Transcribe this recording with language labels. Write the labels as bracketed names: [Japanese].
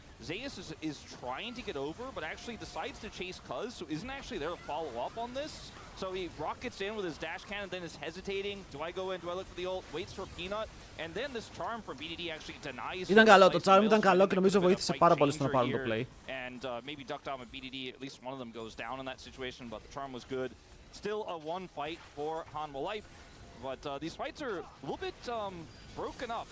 [English] Zeus is trying to get over, but actually decides to chase Cuz, so isn't actually there to follow up on this. So he rockets in with his dash cannon, then is hesitating. Do I go in? Do I look for the ult? Waits for Peanut. And then this charm from BDD actually denies. [Greek] Ήταν καλό, το charm ήταν καλό και νομίζω βοήθησε πάρα πολύ στο να πάρουν το play. [English] And maybe Duckdown and BDD, at least one of them goes down in that situation, but the charm was good. Still a one fight for Hanwha Life. But these fights are a little bit broken up.